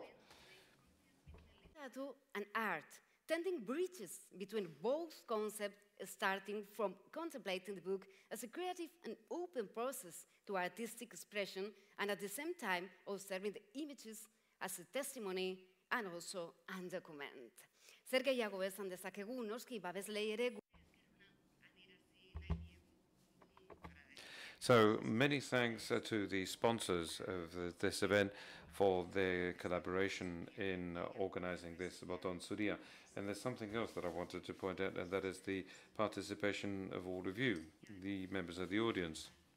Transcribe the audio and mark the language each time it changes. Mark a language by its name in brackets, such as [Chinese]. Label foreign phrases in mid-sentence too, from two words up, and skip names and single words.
[English] Tattoo and art, tending bridges between both concepts, starting from contemplating the book as a creative and open process to artistic expression, and at the same time observing the images as a testimony and also a document. [Basque] Zer gehiago esan dezakegu, noski babeslei ere. [English] So many thanks to the sponsors of this event for their collaboration in organizing this Boton Zuria. And there's something else that I wanted to point out, and that is the participation of all of you, the members of the audience.